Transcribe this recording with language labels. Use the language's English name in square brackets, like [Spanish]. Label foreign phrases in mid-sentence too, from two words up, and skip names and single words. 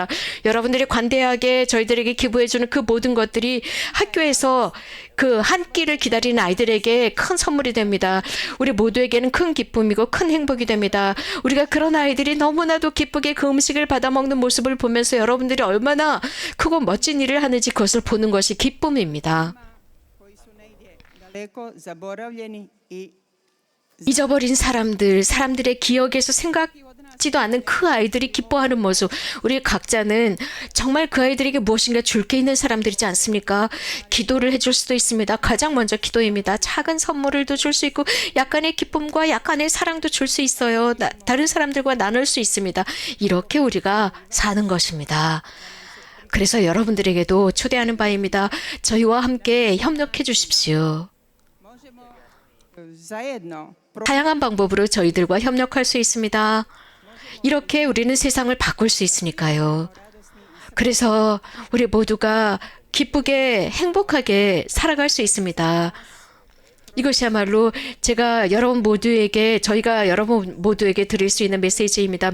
[Korean] 여러분들이 관대하게 저희들에게 기부해 주는 그 모든 것들이 학교에서 그 한 끼를 기다리는 아이들에게 큰 선물이 됩니다. 우리 모두에게는 큰 기쁨이고 큰 행복이 됩니다. 우리가 그런 아이들이 너무나도 기쁘게 그 음식을 받아 먹는 모습을 보면서 여러분들이 얼마나 크고 멋진 일을 하는지 그것을 보는 것이 기쁨입니다. [Croatian] Koji su negdje daleko zaboravljeni i [Korean] 잊어버린 사람들의 기억에서 생각지도 않는 그 아이들이 기뻐하는 모습. 우리 각자는 정말 그 아이들에게 무엇인가 줄 게 있는 사람들이지 않습니까? 기도를 해줄 수도 있습니다. 가장 먼저 기도입니다. 작은 선물을도 줄 수 있고 약간의 기쁨과 약간의 사랑도 줄 수 있어요. 다른 사람들과 나눌 수 있습니다. 이렇게 우리가 사는 것입니다. 그래서 여러분들에게도 초대하는 바입니다. 저희와 함께 협력해 주십시오. [Croatian] možemo zajedno [Korean] 다양한 방법으로 저희들과 협력할 수 있습니다. 이렇게 우리는 세상을 바꿀 수 있으니까요. 그래서 우리 모두가 기쁘게 행복하게 살아갈 수 있습니다. 이것이야말로 저희가 여러분 모두에게 드릴 수 있는 메시지입니다.